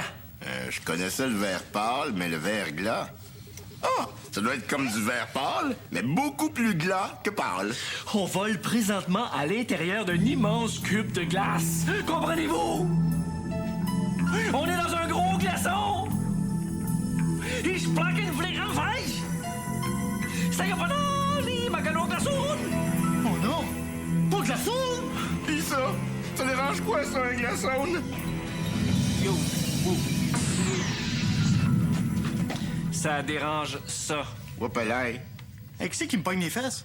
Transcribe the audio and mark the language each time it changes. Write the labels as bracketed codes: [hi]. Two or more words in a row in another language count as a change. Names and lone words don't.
[fr] Je connaissais le vert pâle, mais le vert glas... Ah! Ça doit être comme du vert pâle, mais beaucoup plus glas que pâle. On vole présentement à l'intérieur d'un immense cube de glace. Comprenez-vous? On est dans un gros glaçon! [de] Ich sprechen fliegen weich! Steiger von Ali, Magalo glaçon! [fr] Oh non! Pas glaçon! Pis ça? Ça dérange quoi, ça, un glaçon? Ça dérange ça. Whoopalaï. Hey, qui c'est qui me pogne les fesses?